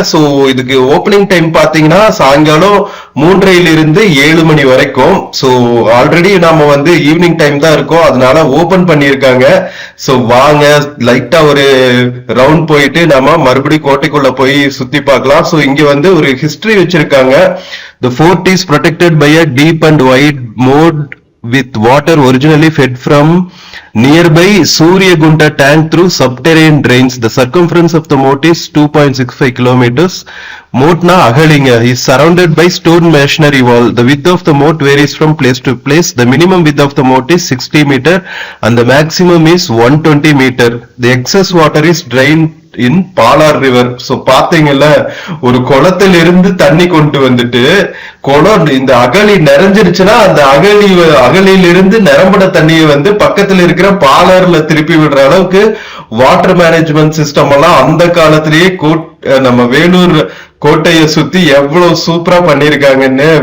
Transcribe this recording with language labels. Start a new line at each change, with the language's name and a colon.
Tamil: So இதுக்கு opening time பாத்தீங்கன்னா சாயங்காலம் 3:30 இருந்து 7 மணி வரைக்கும். சோ ஆல்ரெடி நாம ஈவினிங் டைம் தான் இருக்கோம், அதனால ஓபன் பண்ணிருக்காங்க. சோ வாங்க லைட்டா ஒரு ரவுண்ட் போயிட்டு நாம மறுபடியும் கோட்டைக்குள்ள போய் சுத்தி பார்க்கலாம். சோ இங்க ஒரு ஹிஸ்டரி வச்சிருக்காங்க.
English: The fort is protected by a deep and wide moat with water originally fed from nearby Suryagunta tank through subterranean drains. The circumference of the moat is 2.65 kilometers. Moat na Agalinga is surrounded by stone masonry wall. The width of the moat varies from place to place. The minimum width of the moat is 60 meter and the maximum is 120 meter. The excess water is drained in Palar river.
Tamil: So பாத்தீங்கல்ல, ஒரு குளத்துல இருந்து தண்ணி கொண்டு குளம் இந்த அகழி நிறைஞ்சிருச்சுன்னா அந்த அகழியில இருந்து நிரம்பின தண்ணியை பக்கத்துல இருக்கிற பாலாறுல திருப்பி விடுற அளவுக்கு வாட்டர் மேனேஜ்மெண்ட் சிஸ்டம் எல்லாம் அந்த காலத்திலேயே நம்ம வேலூர் கோட்டைய சுத்தி எவ்வளவு சூப்பரா பண்ணிருக்காங்கன்னு.